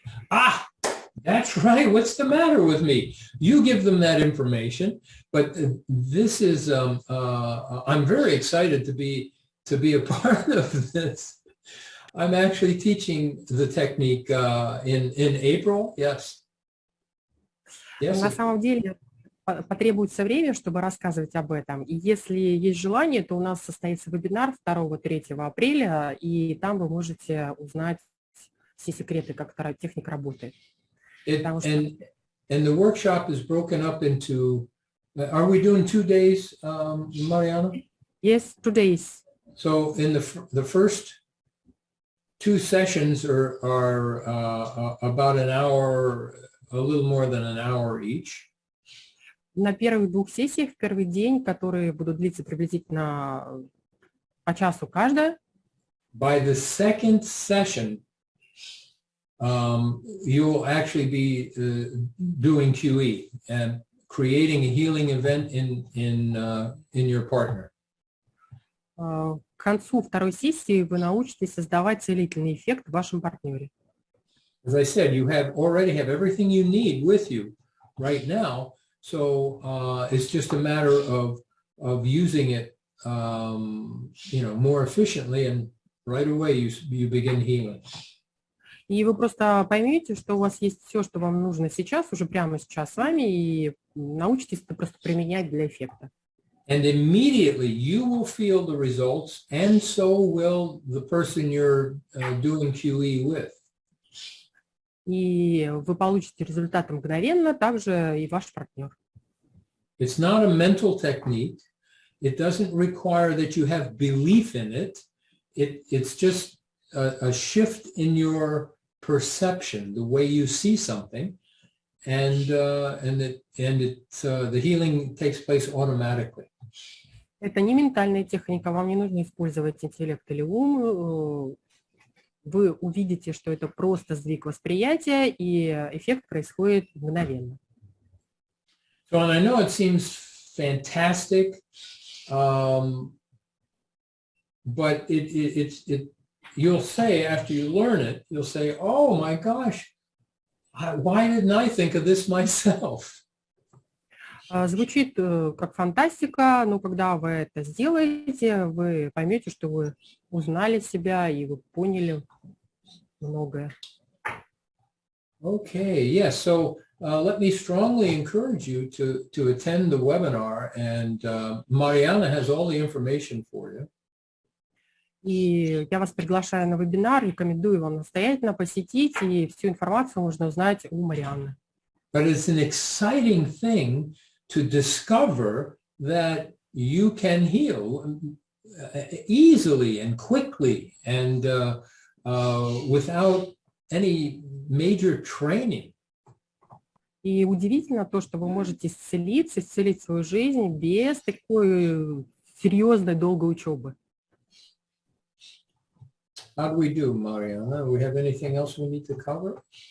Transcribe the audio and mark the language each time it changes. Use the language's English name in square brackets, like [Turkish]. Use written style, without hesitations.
[English] Ah, that's right. What's the matter with me? You give them that information, but this is, I'm very excited to be a part of this. I'm actually teaching the technique in April. Yes. [Russian] На самом деле потребуется время, чтобы рассказывать об этом. И если есть желание, то у нас состоится вебинар 2-3 апреля, и там вы можете узнать все секреты, как эта техника работает. [English] And the workshop is broken up into, are we doing 2 days, Mariana? Yes, 2 days. So in the first 2 sessions are about an hour, a little more than an hour each. [Russian] На первых 2 сессиях в первый день, которые будут длиться приблизительно по часу каждая. [English] By the second session, you'll actually be doing QE and creating a healing event in your partner. [Russian] К концу второй сессии вы научитесь создавать целительный эффект в вашем партнере. [English] As I said, you already have everything you need with you right now, so it's just a matter of using it, more efficiently, and right away you begin healing. [Russian] И вы просто поймете, что у вас есть все, что вам нужно сейчас, уже прямо сейчас с вами, и научитесь это просто применять для эффекта. [English] And immediately you will feel the results, and so will the person you're doing QE with. [Russian] И вы получите результаты мгновенно, также и ваш партнер. [English] It's not a mental technique. It doesn't require that you have belief in it. It's just a shift in your perception, the way you see something, and the healing takes place automatically. [Russian] Это не ментальная техника, вам не нужно использовать интеллект или ум. Вы увидите, что это просто сдвиг восприятия, и эффект происходит мгновенно. [English] So, and I know it seems fantastic, but you'll say after you learn it, you'll say, "Oh my gosh, why didn't I think of this myself?" [Russian] Звучит как фантастика, но когда вы это сделаете, вы поймете, что вы узнали себя и вы поняли многое. [English] Okay, yes. So let me strongly encourage you to attend the webinar, and Mariana has all the information for you. [Russian] И я вас приглашаю на вебинар, рекомендую вам настоятельно посетить, и всю информацию можно узнать у Марианны. [English] But it's an exciting thing to discover that you can heal easily and quickly and without any major training. [Russian] И удивительно то, что вы можете исцелить свою жизнь без такой серьезной долгой учебы. [English] How do we do, Mariana? Do we have anything else we need to cover?